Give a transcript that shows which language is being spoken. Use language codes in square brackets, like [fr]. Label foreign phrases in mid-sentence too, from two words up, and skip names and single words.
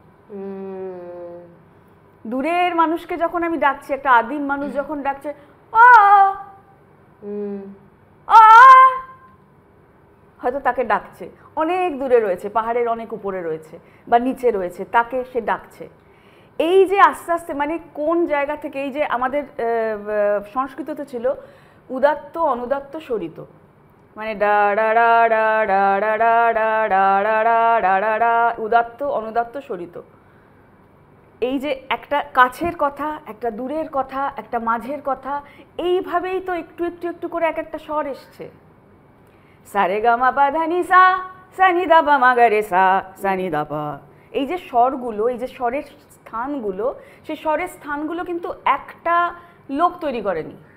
[bn] দূরের মানুষকে যখন আমি ডাকছি, একটা আদিম মানুষ যখন ডাকছে আ, হয়তো তাকে ডাকছে, অনেক দূরে রয়েছে, পাহাড়ের অনেক উপরে রয়েছে বা নিচে রয়েছে, তাকে সে ডাকছে। এই যে আস্তে আস্তে, মানে কোন জায়গা থেকে, এই যে আমাদের সংস্কৃততে ছিল উদাত্ত অনুদাত্ত স্বরিত, মানে ডা ডা ডা ডা ডা ডা ডা ডা ডা ডা ডা ডা ডা, উদাত্ত অনুদাত্ত স্বরিত। এই যে একটা কাছের কথা, একটা দূরের কথা, একটা মাঝের কথা, এইভাবেই তো একটু একটু একটু করে এক একটা স্বর এসছে। সারে গামা পা ধা নি সা, সা নি দা পা মা গা রে সা, সা নি দা পা। এই যে স্বরগুলো, এই যে স্বরের স্থানগুলো, সেই স্বরের স্থানগুলো কিন্তু একটা লোক তৈরি করেনি।